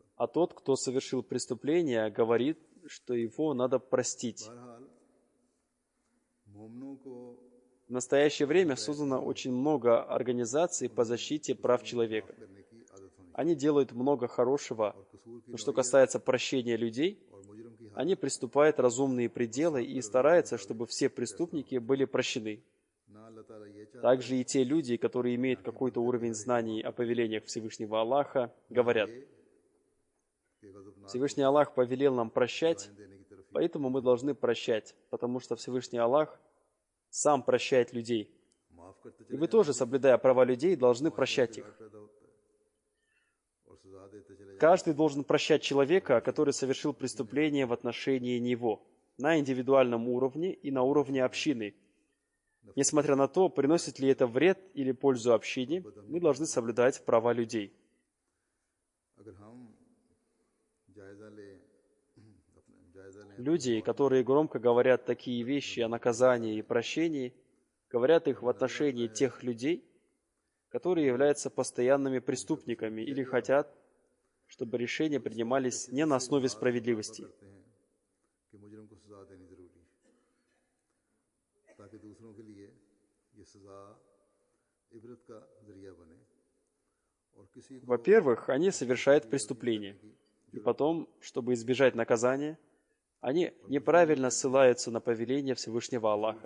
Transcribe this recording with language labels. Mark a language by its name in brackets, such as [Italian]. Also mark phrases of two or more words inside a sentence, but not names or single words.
[Russian] А тот, кто совершил преступление, говорит, что его надо простить. [Urdu] بہرحال مومنوں کو [Russian] В настоящее время создано очень много организаций по защите прав человека. [Urdu] کرنے کی عادت ہونی [Russian] Они делают много хорошего, [Urdu] قصور کی [Russian] но что касается прощения людей, [Urdu] اور مجرم کی [Russian] они приступают разумные пределы и стараются, чтобы все преступники были прощены. [Urdu] نہ اللہ تعالیٰ یہ چاہتا [Russian] Также и те люди, которые имеют какой-то уровень знаний о повелениях Всевышнего Аллаха, говорят: [Urdu] کہ غضب [Russian] Всевышний Аллах повелел нам прощать, [Urdu] دینے کی طرف [Russian] поэтому мы должны прощать, потому что Всевышний Аллах сам прощает людей. [Urdu] معاف کرتے [Russian] И вы тоже, соблюдая права людей, должны прощать их. [Urdu] پیدا ہوتا ہے اور سزا دیتے چلے [Russian] Каждый должен прощать человека, который совершил преступление в отношении него, на индивидуальном уровне и на уровне общины. Несмотря на то, приносит ли это вред или пользу общине, мы должны соблюдать права людей. [Urdu] اگر ہم جائزہ لیں اپنے جائزہ لیں [Russian] Люди, которые громко говорят такие вещи о наказании и прощении, говорят их в отношении тех людей, которые являются постоянными преступниками или хотят, чтобы решения принимались не на основе справедливости. Во-первых, они совершают преступление, и потом, чтобы избежать наказания, они неправильно ссылаются на повеление Всевышнего Аллаха.